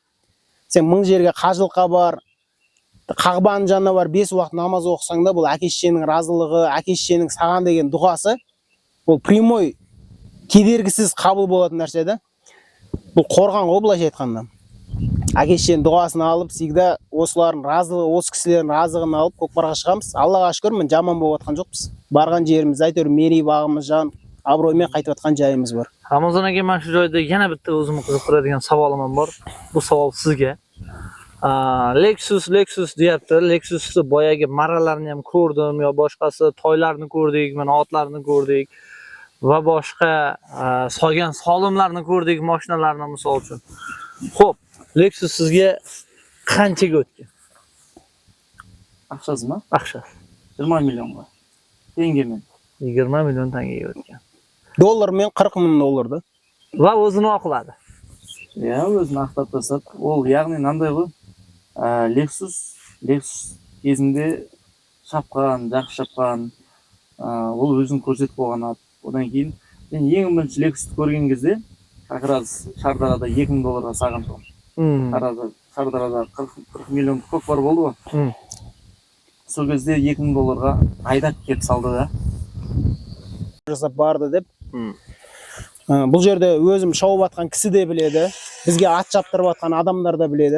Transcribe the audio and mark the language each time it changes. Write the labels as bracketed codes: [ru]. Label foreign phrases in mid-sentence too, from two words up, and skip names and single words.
[kk] Сен 1000 жерге қажылыққа бар, Қағбаның жанына бар, 5 уақыт намаз оқысаң да, бұл әке-шешенің разылығы, әке-шешенің саған деген дұғасы, бұл прямой, кедергісіз қабыл болатын нәрсе да. Бұл қорған ғой былайша айтқанда. Әке-шешенің дұғасын алып, всегда осылардың разылығы, осы кісілердің разылығын алып көкпарға шығамыз. Аллаға шүкір, мен жаман болып жатқан жоқпыз. Барған жеріміз әйтеуір мерей бағымыз жан, абыроймен қайтып жатқан жайымыз бар. [uz] Ramazon aka, men shu joyda yana bitta o'zimni qiziqtiradigan savolim ham bor. Bu savol sizga. Lexus deyapti. Lexusni boyagi marralarni ham ko'rdim, yo boshqasi toylarni ko'rdik, mana otlarni ko'rdik va boshqa solgan solimlarni ko'rdik, mashinalarni misol uchun. Xo'p, Lexus sizga qanchaga o'tgan? [kk] Ақшасызмы? Ақша. 20 миллионға. Теңгемен. [uz] 20 million tangaga o'tgan. [kk] Доллармен 40 000 долларды. [uz] Va o'zini oqladi. [kk] Иә, өзін ақтап тастап. Ол яғни мынандай ғой. Lexus кезінде шапқан, жақсы шапқан, ол өзін көрсетіп қойған ат. Одан кейін мен ең бірінші Lexusты көрген кезде, [ru] как раз [kk] Шардарада 2000 долларға сағындым. Шардарада 40 миллион көкпар болды ғой. Сол кезде 2000 долларға айдап кеп салды да. Жасап барды деп. Бұл жерде өзім шауып атқан кісі де біледі, бізге ат шаптырып атқан адамдар да біледі.